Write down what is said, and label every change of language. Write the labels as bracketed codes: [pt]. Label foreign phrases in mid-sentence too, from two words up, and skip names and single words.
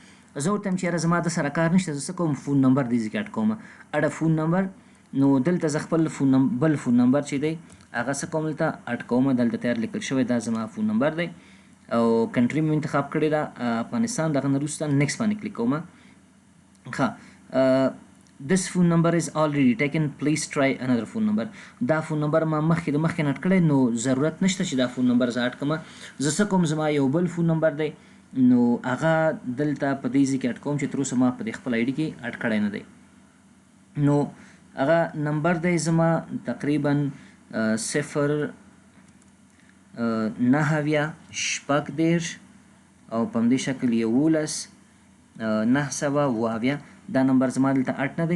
[ps] زه ورته یم چې یاره زما د سره کار نشته، زه څه کوم [en] phone number [ps] دې ځای کې اډ کوم [en] add phone number. [ps] نو دلته زه خپل بل [en] phone number [ps] چې دی هغه څه کوم دلته اډ کوم. دلته تیار لیکل شوی دا زما [en] phone number [ps] دی او کنټري مې انتخاب کړې ده افغانستان. دغه نه وروسته نیکسټ باندې کلیک کوم. [en] ښه this phone number is already taken, please try another phone number. [ps] دا [en] phone number [ps] ما مخکې نه اډ کړی نو ضرورت نشته چې دا [en] phone number [ps] زه اډ کړم. زه څه کوم زما یو بل [en] phone number [ps] دی نو هغه دلته په دې ځای کې اډ کوم چې تر اوسه ما په دې خپل آی ډي کې اډ کړی نه دی. نو هغه نمبر دی زما تقریبا 0 9 او په همدې شکل 11 922 دا نمبر زما دلته اډ نه دی.